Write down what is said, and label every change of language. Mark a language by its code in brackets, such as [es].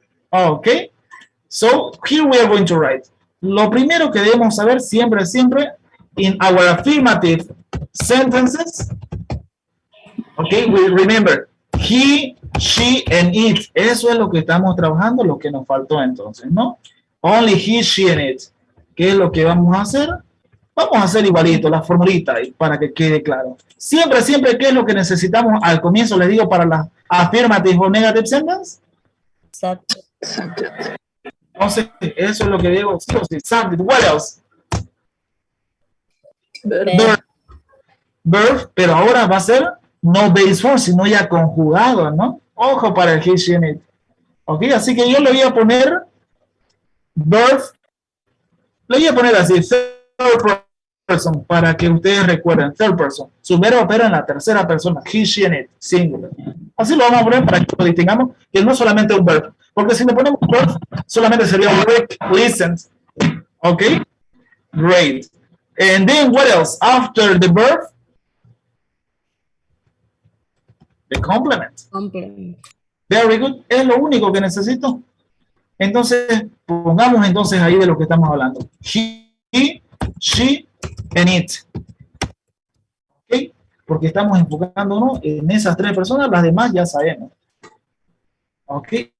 [en] Ok, so here we are going to write. [es] Lo primero que debemos saber siempre, [en] in our affirmative sentences. Ok, we remember, he, she, and it. [es] Eso es lo que estamos trabajando, lo que nos faltó entonces, ¿no? [en] Only he, she, and it. [es] ¿Qué es lo que vamos a hacer? Vamos a hacer igualito, la formulita, para que quede claro. Siempre, ¿qué es lo que necesitamos? Al comienzo les digo para las affirmative o negative sentences. Entonces, eso es lo que digo. Subject. [en] What else? [es] Verb, pero ahora va a ser no base form, sino ya conjugado, ¿no? Ojo para el he, she, and it. Ok, así que yo le voy a poner verb, le voy a poner así, third person, para que ustedes recuerden, third person. Su verbo opera en la tercera persona, he, she, and it, singular. Así lo vamos a poner para que lo distingamos, que no solamente un verb. Porque si le ponemos verb, solamente sería work, listen. [en] Ok, great. And then what else? After the verb, the complement. Very good. [es] Es lo único que necesito. Entonces, pongamos entonces ahí de lo que estamos hablando. [en] He, she, and it. ¿Ok? [es] Porque estamos enfocándonos en esas tres personas, las demás ya sabemos. ¿Ok?